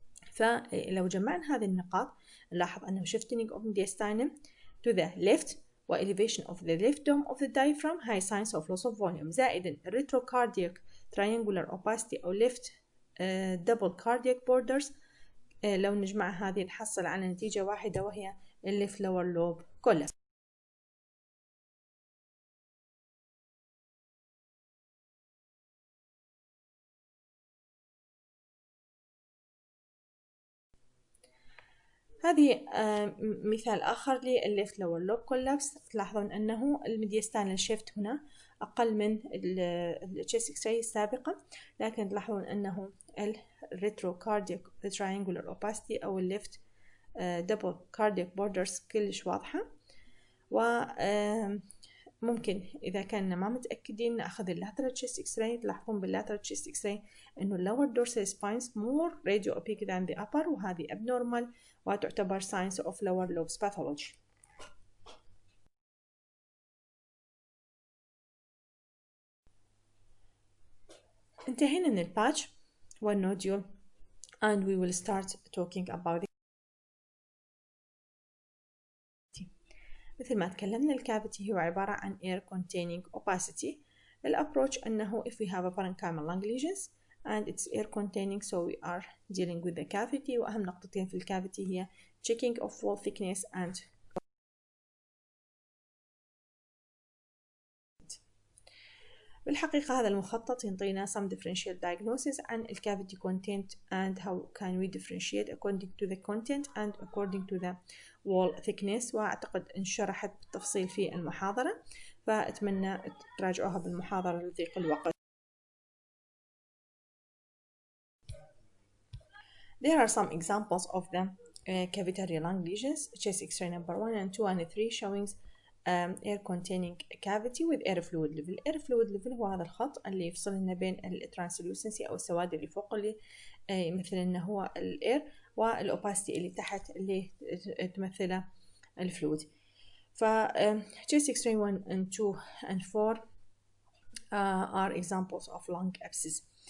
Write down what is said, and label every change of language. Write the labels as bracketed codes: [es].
[ar] فلو جمعنا هذه النقاط نلاحظ أنه [en] shifting of mediastinum to the left و elevation of the left dome of the diaphragm high signs of loss of volume [ar] زائد [en] retrocardiac triangular opacity أو left double cardiac borders. [ar] لو نجمع هذه نحصل على نتيجة واحدة وهي left lower lobe collapse. هذه مثال آخر للليفت لور لوب كولابس. تلاحظون أنه الميدياستانال شيفت هنا أقل من التشيست إكس راي السابقة، لكن تلاحظون أنه الريتروكاردياك تراينجولار أوباستي أو الليفت دبل كاردياك بوردرز كلش واضحة. وممكن إذا كنا ما متأكدين نأخذ اللاترال تشيست إكس راي. تلاحظون باللاترال تشيست إكس راي إنه اللور [en] dorsal spines more radio opaque than the upper، [ar] وهذه [en] abnormal [ar] وتعتبر [en] signs of lower lobes pathology. [ar] انتهينا من الباتش والنوديول [en] and we will start talking about it. [ar] مثل ما تكلمنا الكافيتي هو عبارة عن air containing opacity. الابروach أنه [en] if we have a parenchymal lung lesions and it's air containing so we are dealing with the cavity. [ar] وأهم نقطتين في الكافيتي هي [en] checking of wall thickness and [ar] بالحقيقة هذا المخطط ينطينا [en] some differential diagnosis [ar] عن ال [en] cavity content and how can we differentiate according to the content and according to the wall thickness. [ar] وأعتقد إن شرحت بالتفصيل في المحاضرة، فأتمنى تراجعوها بالمحاضرة لضيق الوقت. [en] There are some examples of the cavitary lung lesions, chest X-ray number 1 and 2 and 3 showing air containing cavity with air fluid level. [ar] air fluid level هو هذا الخط اللي يفصل لنا بين الترانسلوسنسي أو السواد اللي فوق اللي يمثل إنه هو الاير، والأوباستي اللي تحت اللي تمثله الفلويد. [en] ف chest X-ray 1 and 2 and 4 are examples of lung abscess.